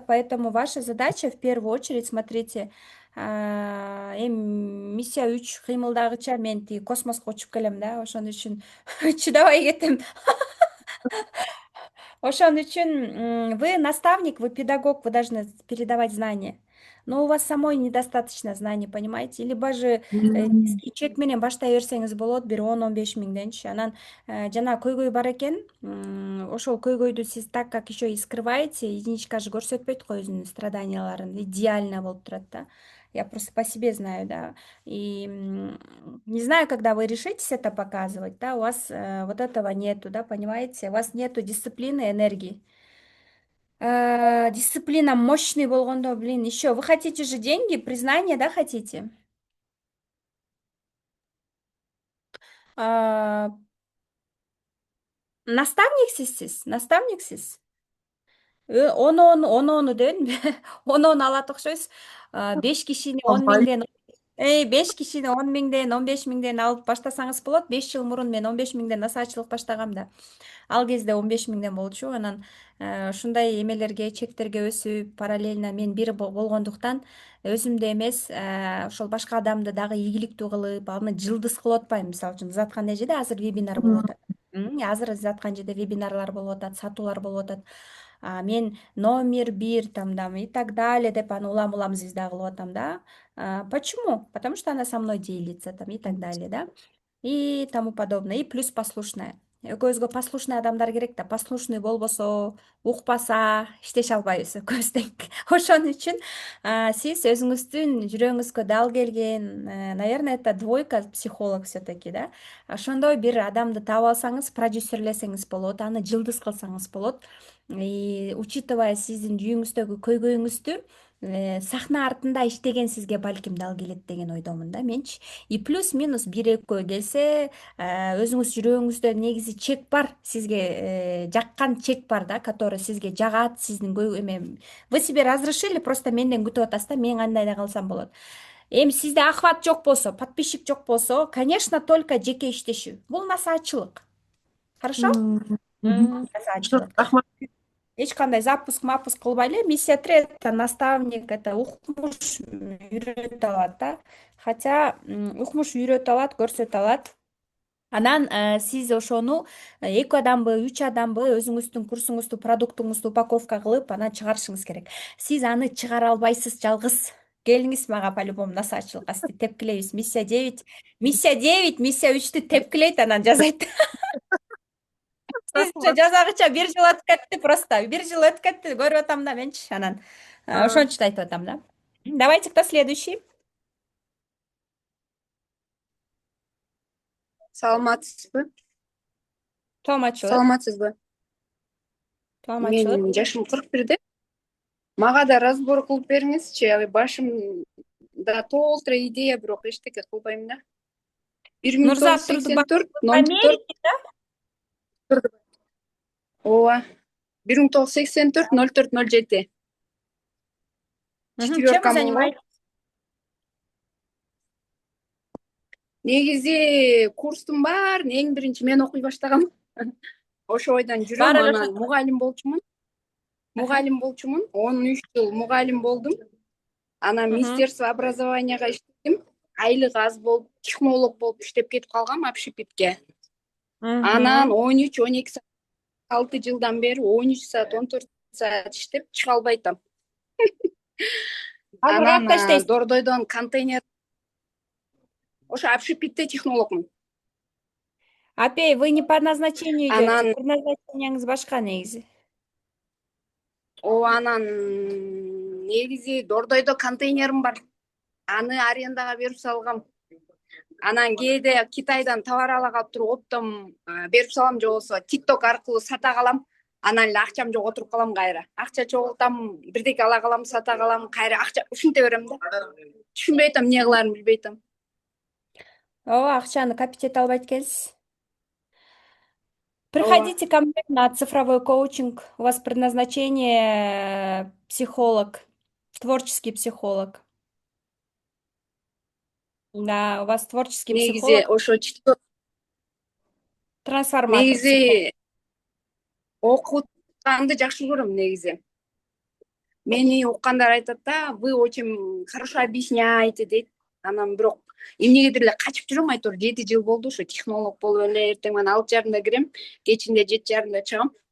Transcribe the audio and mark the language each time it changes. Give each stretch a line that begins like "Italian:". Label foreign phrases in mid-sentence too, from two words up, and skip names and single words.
Russian: Поэтому ваша задача в первую очередь, смотрите, миссия 3
Kyrgyz: кыймылдагыча мен тиги космоско учуп келем да, ошон үчүн чыдабай кетем. Ошон үчүн
Russian: вы наставник, вы педагог, вы должны передавать знания. Но у вас самой недостаточно знаний, понимаете? Либо же
Kyrgyz: чек менен баштай берсеңиз болот, бир 10-15 миңденчи. Анан жана көйгөй бар экен. Ошол көйгөйдү сиз
Russian: так как еще и скрываете, единичка же
Kyrgyz: көрсөтпөйт го өзүнүн страданияларын. Идеально болуп турат да.
Russian: Я просто по себе знаю, да. И не знаю, когда вы решитесь это показывать, да, у вас вот этого нету, да, понимаете? У вас нету дисциплины, энергии. Дисциплина мощный болгондо, блин, еще. Вы хотите же деньги, признание, да, хотите? А,
Kyrgyz: Наставниксиз сиз, наставниксиз. Оноону дебедимби? Оноону алат окшойсуз. 5 кишини 10 Албай. миңден 5 кишини 10 миңден, 15 миңден алып баштасаңыз болот. 5 жыл мурун мен 15 миңден насаачылык баштагам да. Ал кезде 15 миңден болчу. Анан ушундай эмелерге, чектерге өсүп, параллельно мен бир болгондуктан өзүмдү эмес, ошол башка адамды дагы ийгиликтүү кылып, аны жылдыз кылып атпайм. Мисалы үчүн Заткан эжеде азыр вебинар болуп атат. Азыр Заткан эжеде вебинарлар болуп атат, сатуулар болуп атат. Мен номер бир
Russian: там и так далее
Kyrgyz: деп аны улам звезда кылып атам да.
Russian: Почему? Потому что она со мной делится там и так далее, да. и тому подобное. И плюс послушная.
Kyrgyz: Экөөбүзгө послушный адамдар керек да. Послушный болбосо, укпаса, иштеше албайбыз экөөбүз тең. Ошон үчүн сиз өзүңүздүн жүрөгүңүзгө дал келген,
Russian: наверное, это двойка психолог все-таки, да.
Kyrgyz: Ошондой бир адамды таап алсаңыз, продюсерлесеңиз болот, аны жылдыз кылсаңыз болот. И учитывая сиздин жүйүңүздөгү көйгөйүңүздү, сахна артында иштеген сизге балким дал келет деген ойдомун да менчи. И плюс минус бир экөө келсе, өзүңүз жүрөгүңүздө негизи чек бар, сизге жаккан чек бар да, который сизге жагат, сиздин эме.
Russian: Вы себе разрешили, просто
Kyrgyz: менден күтүп атасыз да, мен кандай да кылсам болот. Эми сизде охват жок болсо, подписчик жок болсо,
Russian: конечно, только
Kyrgyz: жеке иштешүү. Бул насаатчылык. Хорошо? Насаатчылык. Рахмат. Эч кандай запуск кылбай эле.
Russian: Миссия 3 это наставник, это
Kyrgyz: укмуш үйрөтө алат да. Хотя укмуш үйрөтө алат, көрсөтө алат. Анан сиз ошону 2 адамбы, 3 адамбы өзүңүздүн курсуңузду, продуктуңузду упаковка кылып, анан чыгарышыңыз керек. Сиз аны чыгара албайсыз жалгыз. Келиңиз мага по-любому насаатчылыкка, сизди тепкилейбиз. Миссия 9, миссия 3'тү тепкилейт, анан жазайт. Сизче жазагыча 1 жыл өтүп кетти просто. 1 жыл өтүп кетти, көрүп атам да менчи. Анан ошон үчүн айтып атам да.
Russian: Давайте, кто следующий?
Kyrgyz: Саламатсызбы? Тоомачылык. Саламатсызбы? Тоомачылык. Менин жашым 41-де. Мага да разбор кылып бериңизчи. Башымда толтура идея, бирок эчтеке кылбайм да. Нурзат Турдубаева 1984
Russian: в 04 Америке, да?
Kyrgyz: ооба. 1984 04 07.
Russian: Чем вы
Kyrgyz: Четверкамын го.
Russian: занимаетесь?
Kyrgyz: Негизи курстун баарын эң биринчи мен окуй баштагам. Ошо ойдон жүрөм, Баары эле анан ошо. мугалим болчумун. 13 жыл мугалим болдум. Анан
Russian: Министерство образованияга
Kyrgyz: иштедим. Айлык аз болуп, технолог болуп иштеп кетип калгам общепитке. Анан 13-12 саат 6 жылдан бери 13 саат 14 саат иштеп чыга албай атам. Азыр Анан каякта иштейсиз? Дордойдон контейнер ошо общепитте технологмун. Апей,
Russian: вы не по назначению идете.
Kyrgyz: Анан Предназначениеңиз башка негизи. анан негизи Дордойдо контейнерим бар. Аны арендага берип салгам. Анан кээде Китайдан товар ала калып туруп оптом берип салам, же болбосо TikTok аркылуу сата калам. Анан эле акчам жок отуруп калам кайра. Акча чогултам, бирдеке ала калам, сата калам, кайра акча ушинте берем да. Түшүнбөй атам, эмне кыларын билбей атам. Ооба, акчаны копить эте албайт экенсиз.
Russian: Приходите ко мне на цифровой коучинг. У вас предназначение психолог, творческий психолог. Да, у вас творческий
Kyrgyz: Негизи
Russian: психолог,
Kyrgyz: ошо
Russian: трансформатор психолог.
Kyrgyz: негизи окутканды жакшы көрөм негизи. Мени уккандар айтат да,
Russian: вы очень хорошо объясняете дейт.
Kyrgyz: Анан бирок эмнегедир эле качып жүрөм, айтор 7 жыл болду ошо технолог болуп эле, эртең менен 6:30 кирем, кечинде 7:30 чыгам.